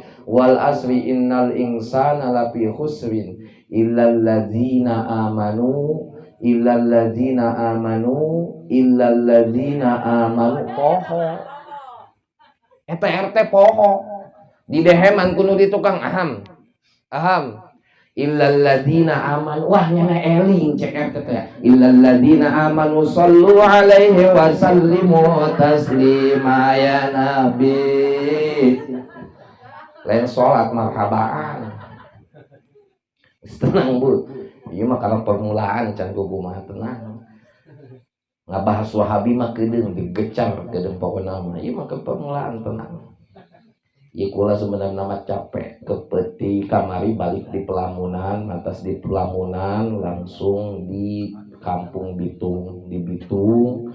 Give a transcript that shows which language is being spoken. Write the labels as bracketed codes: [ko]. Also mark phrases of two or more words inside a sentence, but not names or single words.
[ar] والعصر إن الإنسان لفي خسر إلا الذين آمنوا poho. [su] Eta RT poho di deheman kudu di tukang aham [ar] إلا الذين آمنوا, [su] wah nyana eling cek RT teh [ar] إلا الذين آمنوا صلوا عليه وسلموا تسليما يا نبي. [su] Lain salat marhabaan. Tenang Bu, ieu mah kana permulaan can kumaha tenang. Ngabahas Wahabi mah kedeung digecar kedeung pokona mah. Ieu mah ke permulaan tenang. Ieu kula sebenarnya mah capek kepeti kamari balik di Pelamunan, atas di Pelamunan langsung di Kampung Bitung, di Bitung.